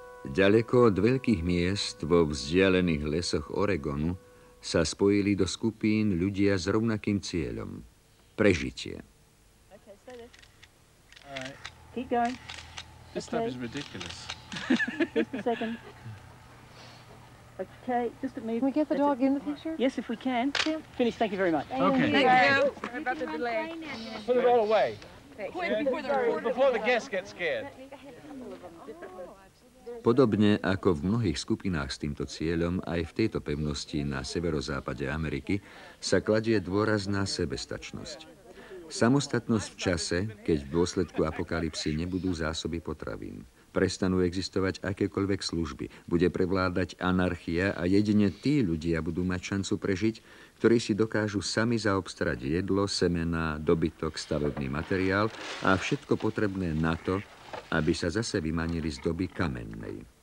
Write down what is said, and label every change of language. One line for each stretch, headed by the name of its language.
Slovak: Ďaleko od veľkých miest vo vzdialených lesoch Oregonu sa spojili do skupín ľudia s rovnakým cieľom – prežitie.
English: Keep going. This stuff is ridiculous. Just a second. Okay, just a minute. Can we get the dog in the picture? Yes, if we can. Finish, thank you very much. Okay. Thank you. Sorry about the delay. Put it all away. Quick, Before the guests get scared.
Slovak: Podobne ako v mnohých skupinách s týmto cieľom, aj v tejto pevnosti na severozápade Ameriky sa kladie dôraz na sebestačnosť. Samostatnosť v čase, keď v dôsledku apokalypsy nebudú zásoby potravín. Prestanú existovať akékoľvek služby. Bude prevládať anarchia a jedine tí ľudia budú mať šancu prežiť, ktorí si dokážu sami zaobstarať jedlo, semená, dobytok, stavebný materiál a všetko potrebné na to, aby sa zase vymanili z doby kamennej.